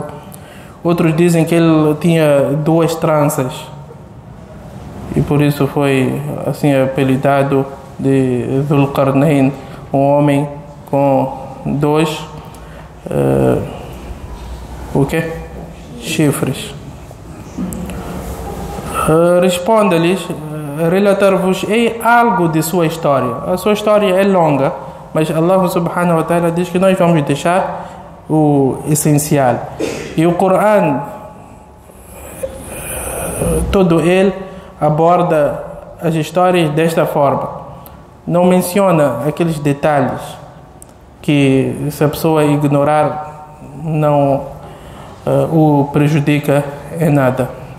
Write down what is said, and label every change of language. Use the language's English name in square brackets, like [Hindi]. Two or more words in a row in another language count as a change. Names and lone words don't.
[Portuguese] Outros dizem que ele tinha 2 tranças e por isso foi assim apelidado de Dhul-Qarnayn, um homem com 2 chifres. Responda-lhes: relatar-vos-ei algo de sua história. A sua história é longa, mas Allah [Arabic] سبحانه وتعالى [Portuguese] diz que nós vamos deixar o essencial. E o Corão, todo ele aborda as histórias desta forma. Não menciona aqueles detalhes que, se a pessoa ignorar, não o prejudica em nada.